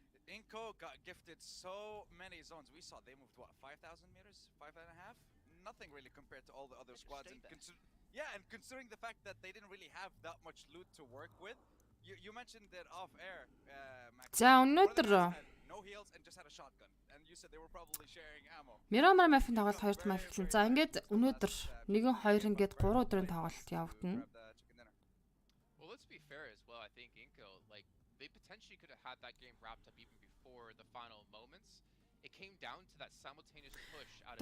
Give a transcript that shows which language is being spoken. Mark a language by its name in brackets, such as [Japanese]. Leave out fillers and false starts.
[English] Inco got gifted so many zones. We saw they moved what 5,000 meters, 5.5. Nothing really compared to all the other squads. And and considering the fact that they didn't really have that much loot to work with, you mentioned that off air. [Mongolian] За өнөөдөр [English] no heals and just had a shotgun. And you said they were probably sharing ammo. [Mongolian] Miramar map-ын тоглолт 2 дахь map эхэлнэ. За ингээд өнөөдөр 1 2 ингээд 3 өдрийн тоглолт явагдана. [English] Well, let's be fair as well. I think Inco they potentially could have had that game wrapped up even before the final moments. It came down to that simultaneous push out of